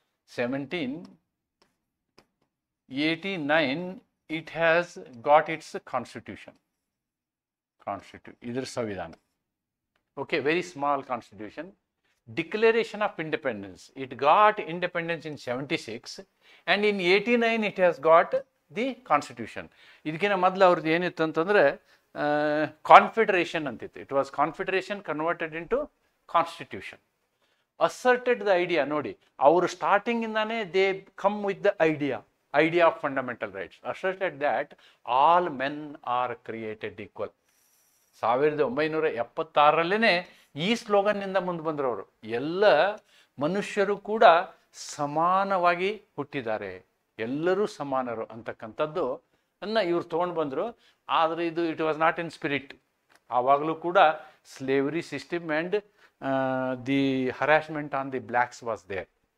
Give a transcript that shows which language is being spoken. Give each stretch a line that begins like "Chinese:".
English: 1789 it has got its constitution. Idhar Savidhana. Okay, very small constitution. Declaration of Independence. It got independence in 76 and in 89 it has got the constitution.
Kannada: ಇದಕ್ಕಿಂತ ಮೊದಲು ಅವ್ರದ್ದು ಏನಿತ್ತು ಅಂತಂದರೆ confederation ಅಂತಿತ್ತು.
English: It was confederation converted into constitution. Asserted the idea.
Kannada: ನೋಡಿ, ಅವರು ಸ್ಟಾರ್ಟಿಂಗಿಂದಾನೇ
English: They come with the idea of fundamental rights. Asserted that all men are created equal.
Kannada: 1976ರಲ್ಲೇ ಈ ಸ್ಲೋಗನ್ನಿಂದ ಮುಂದೆ ಬಂದ್ರವರು. ಎಲ್ಲ ಮನುಷ್ಯರು ಕೂಡ ಸಮಾನವಾಗಿ ಹುಟ್ಟಿದ್ದಾರೆ, ಎಲ್ಲರೂ ಸಮಾನರು ಅಂತಕ್ಕಂಥದ್ದು ಇವ್ರು ತೊಗೊಂಡು ಬಂದರು. ಆದರೆ ಇದು
English: It was not in spirit.
Kannada: ಆವಾಗಲೂ ಕೂಡ
English: Slavery system and the harassment on the blacks was there.